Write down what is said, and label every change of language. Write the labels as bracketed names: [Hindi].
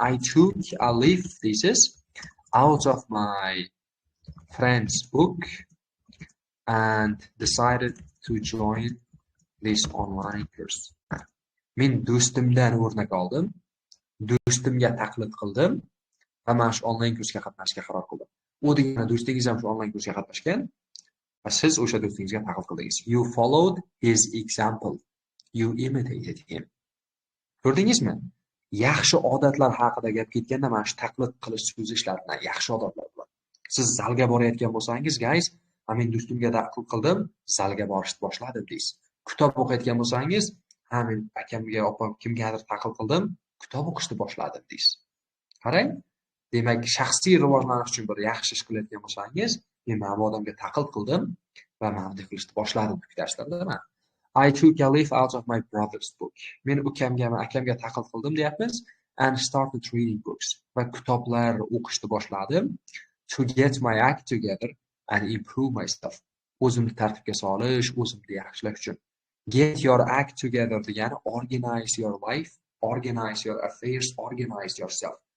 [English] I took a leaf [Uzbek] deysiz [English] out of my friend's book and decided to join this online course. [Uzbek] Men do'stimdan o'rnak oldim, do'stimga taqlid qildim va mana shu onlayn kursga qatnashga qaror qildim. U degani do'stingiz ham shu onlayn kursga qatnashgan va siz o'sha do'stingizga taqlid qildingiz. [English] You followed his example. You imitated him. [Uzbek] Ko'rdingizmi? Yaxshi odatlar haqida gap ketganda mana shu taqlid qilish so'zi ishlatiladi. Yaxshi odatlar bilan. Siz zalga borayotgan bo'lsangiz, guys, men do'stimga taqlid qildim, zalga borishni boshladim deysiz. Kitob o'qiyotgan bo'lsangiz, men akamga, opam kimgadir taqlid qildim, kitob o'qishni boshladim deysiz. Qarang, demak, shaxsiy rivojlanish uchun bir yaxshi ish qilayotgan bo'lsangiz, men mana bu odamga taqlid qildim va mana bunday qilishni boshladim darslarda. [English] I took a leaf out of my brother's book. [Uzbek] Men akamga taqlid qildim deyapmiz [English] and started reading books. [Uzbek] Va kitoblar o'qishni boshladim [English] to get my act together and improve myself. [Uzbek] O'zimni tartibga solish, o'zimni yaxshilash uchun. [English] Get your act together degani organize your life, organize your affairs, organize yourself.